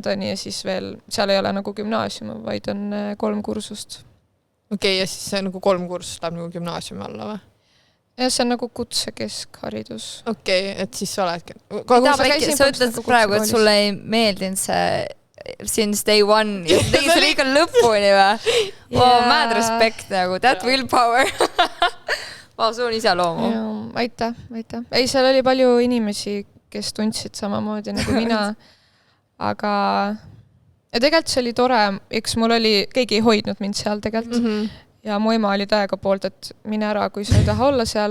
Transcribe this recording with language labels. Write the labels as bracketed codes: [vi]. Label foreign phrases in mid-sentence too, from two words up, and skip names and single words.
[et] ja siis veel, seal ei ole nagu gümnaasium, vaid on 3 kursust. Ja siis see nagu 3 kursust läheb nagu gümnaasiumi alla või? Ja see on nagu kutsekeskharidus. Et siis sa oledki. Sa ütled praegu, et sulle ei meeldinud see [en] since day one [et] ja tegi see liiga lõpuni või? [en] Mad respect nagu, that willpower. [et] Sul on iseloomu. Aitäh. Ei, seal oli palju inimesi, kes tundsid samamoodi nagu mina. Aga ja tegelikult see oli tore, eks mul oli, keegi ei hoidnud mind seal tegelikult. Ja mu ema oli täiega poolt, et mine ära, kui sa ei taha olla seal.